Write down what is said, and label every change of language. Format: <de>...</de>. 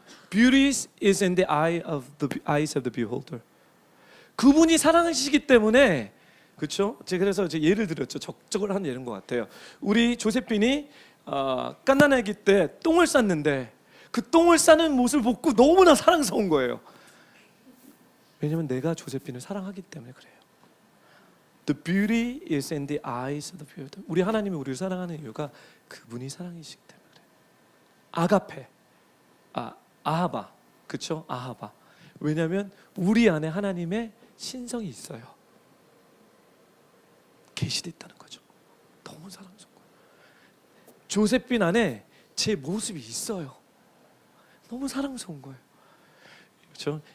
<en>Beauty is in the eyes of the beholder.</en> <ko>그분이 사랑하시기 때문에, 그렇죠? 제가 그래서 예를 들었죠. 적적을 한 예인 것 같아요. 우리 조세핀이 갓난아기 때 똥을 쌌는데 그 똥을 싸는 모습을 보고 너무나 사랑스러운 거예요. 왜냐하면 내가 조세핀을 사랑하기 때문에 그래요.</ko> <en>The beauty is in the eyes of the beholder.</en> <ko>우리 하나님이 우리를 사랑하는 이유가 그분이 사랑이시기 때문에 그래요. 아가페, 아하바, 그렇죠? 아하바. 왜냐하면 우리 안에 하나님의 신성이 있어요. 계시돼 있다는 거죠. 너무 사랑스러운 거예요. 조세핀 안에 제 모습이 있어요. 너무 사랑스러운 거예요. 그렇죠?</ko>